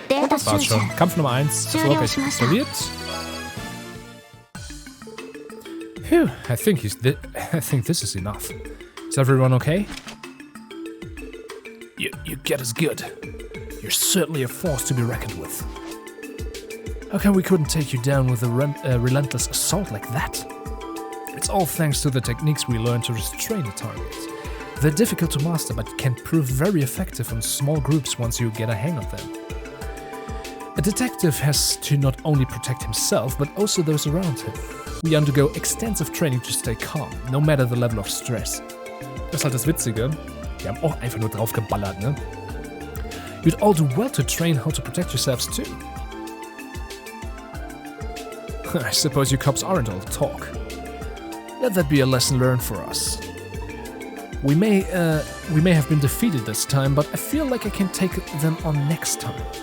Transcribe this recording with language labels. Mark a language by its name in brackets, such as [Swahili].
[German] Das war's schon. Kampf Nummer 1 erfolgreich absolviert. [English] Phew, I think this is enough. Is everyone okay? You get us good. You're certainly a force to be reckoned with. How come we couldn't take you down with a relentless assault like that? It's all thanks to the techniques we learned to restrain the target. They're difficult to master, but can prove very effective in small groups once you get a hang of them. A detective has to not only protect himself, but also those around him. We undergo extensive training to stay calm, no matter the level of stress. [German] Das ist halt das Witzige. Die haben auch einfach nur drauf geballert, ne? [English] You'd all do well to train how to protect yourselves too. I suppose you cops aren't all talk. Let that be a lesson learned for us. We may have been defeated this time, but I feel like I can take them on next time.